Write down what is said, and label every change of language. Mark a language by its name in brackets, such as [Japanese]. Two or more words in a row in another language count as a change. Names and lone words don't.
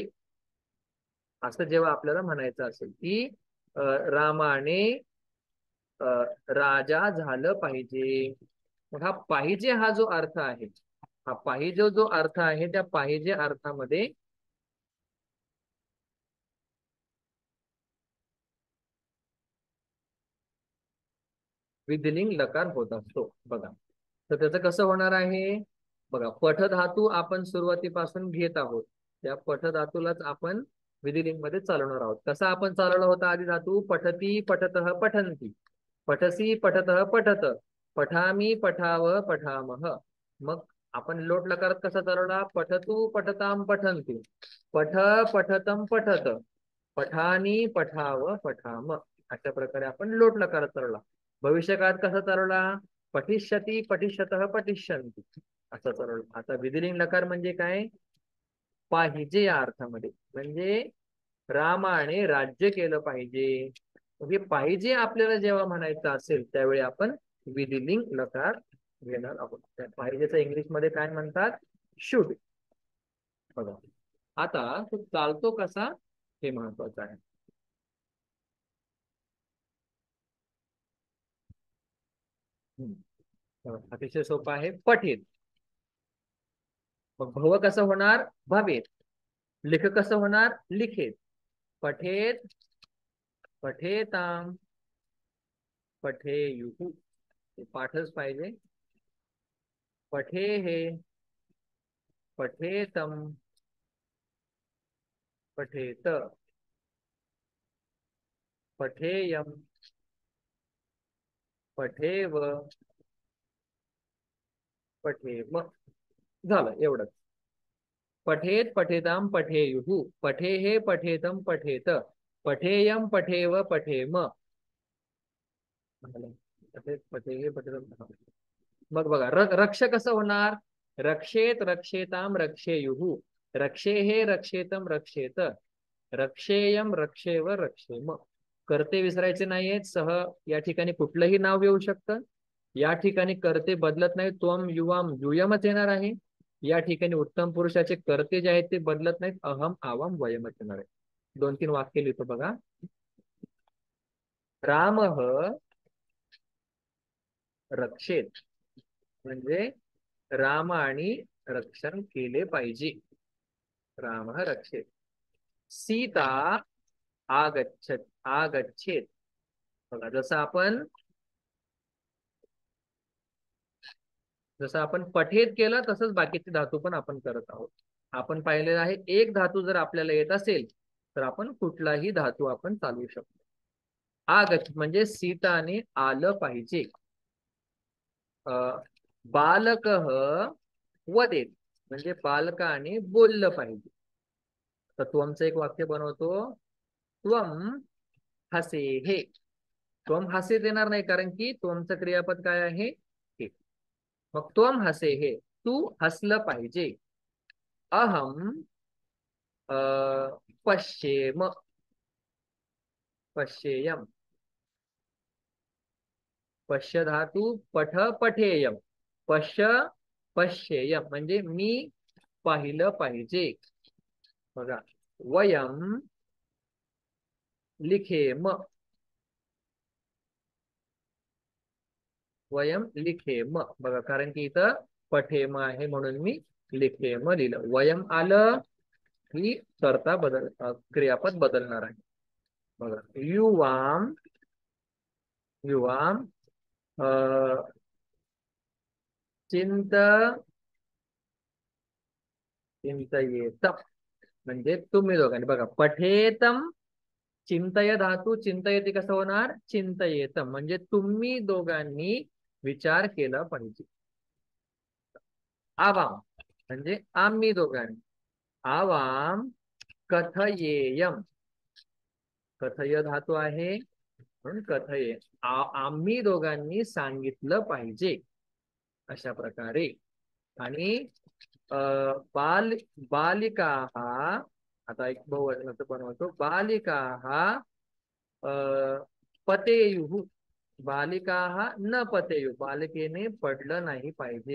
[Marathi] असं जेव्हा आपल्याला म्हणायचं असेल की रामाने राजा झालं पाहिजे, मग हा पाहिजे हा जो अर्थ आहे, हा पाहिजे जो अर्थ आहे त्या पाहिजे अर्थामध्ये विधिलिंग लकार होत असतो. बघा तर त्याचं कसं होणार आहे, बघा पठ धातू आपण सुरुवातीपासून घेत आहोत, त्या पठ धातूलाच आपण विधिलिंग मध्ये चालवणार आहोत. कसा आपण चालवला होता आधी धातू, [Sanskrit] पठती पठतः पठंती, पठसी पठतः पठत, पठामी पठाव पठामह. [Marathi] मग आपण लोट लकारात कसा चालवला, [Sanskrit] पठतू पठताम पठंतु, पठ पठतम पठत, पठानी पठाव पठाम. [Marathi] अशा प्रकारे आपण लोट लकारात चालवला. भविष्यकाळात कसा चालवला, [Sanskrit] पठिष्यती पठिष्यतः पठिष्यन्ति [Marathi] असं चालवलं. आता विधिलिंग लकार म्हणजे काय, पाहिजे या अर्थामध्ये, म्हणजे रामाने राज्य केलं पाहिजे. म्हणजे पाहिजे आपल्याला जेव्हा म्हणायचं असेल त्यावेळी आपण विधिलिंग लकार घेणार आहोत. पाहिजेचं इंग्लिश मध्ये काय म्हणतात, शुड. बघा आता तो चालतो कसा हे महत्वाचं आहे. अतिशय सोपं आहे, पठेत. मग भव कसं होणार, भवेत. लिख कसं होणार, लिखेत. [Sanskrit] पठेत पठेताम पठेयुः [Marathi] पाठच पाहिजे. [Sanskrit] पठेः पठेतम पठेत पठेयम पठेव पठेम. [Marathi] झालं एवढंच. [Sanskrit] पठेत पठेताम पठेयुः पठेः पठेतम पठेत पठेयम पठेव पठेम. पठेत पठेः पठेतम. [Marathi] मग बघा रक्ष कसं होणार. [Sanskrit] रक्षेत रक्षेताम रक्षेयुः रक्षेः रक्षेतम रक्षेत रक्षेयम रक्षेव रक्षेम. [Marathi] कर्ते विसरायचे नाहीयेत. सह या ठिकाणी कुठलंही नाव येऊ शकतं. या ठिकाणी कर्ते बदलत नाही. [Sanskrit] त्वम युवाम युयमच [Marathi] येणार आहे. या ठिकाणी उत्तम पुरुषाचे कर्ते जे आहेत ते बदलत नाहीत. [Sanskrit] अहम आवाम वयमच [Marathi] येणार आहे. 2-3 वाक्य लिहितो बघा. [Sanskrit] रामः रक्षेत [Marathi] म्हणजे राम आणि रक्षण केले पाहिजे. [Sanskrit] राम रक्षेत. सीता आगच्छत आगच्छेत. [Marathi] बघा जसं आपण पठेत केलं तसंच बाकीचे धातू पण आपण करत आहोत. आपण पाहिलेलं आहे एक धातू जर आपल्याला येत असेल तर आपण कुठलाही धातू आपण चालवू शकतो. आगच्छ म्हणजे सीताने आलं पाहिजे. [Sanskrit] बालकः वदेत [Marathi] म्हणजे बालकाने बोललं पाहिजे. तर त्वमचं एक वाक्य बनवतो. [Sanskrit] त्वम हसेहे. त्वम हसेत [Marathi] येणार नाही कारण की त्वमचं क्रियापद काय आहे हे. मग [Sanskrit] त्वम हसेहे [Marathi] तू हसलं पाहिजे. [Sanskrit] अहम पश्येम पश्येयम. पश्य धातू पठ पठेयम. पश्य पश्येयम [Marathi] म्हणजे मी पाहिलं पाहिजे. [Sanskrit] बघा वयम लिखेम वयम लिखेम. [Marathi] बघा कारण की इथं पठेम आहे म्हणून मी लिखेम लिहिलं. वयम आलं ही कर्ता क्रियापद बदलणार आहे. बघा [Sanskrit] युवाम युवाम चिंत चिंतयेत [Marathi] म्हणजे तुम्ही दोघांनी. बघा पठेतम चिंतय धातू चिंतयेती कसं होणार. चिंतयेतम म्हणजे तुम्ही दोघांनी विचार केला पाहिजे. आवाम म्हणजे आम्ही दोघांनी. [Sanskrit] आवाम कथयेयम. [Marathi] कथय धातू आहे म्हणून कथये. आम्ही दोघांनी सांगितलं पाहिजे अशा प्रकारे. आणि बाल बालिका हा आता एक बहुवचनाचं बनवतो. [Sanskrit] बालिका हा पतेयुः बालिका हा न पतेयु [Marathi] बालिकेने पडलं नाही पाहिजे.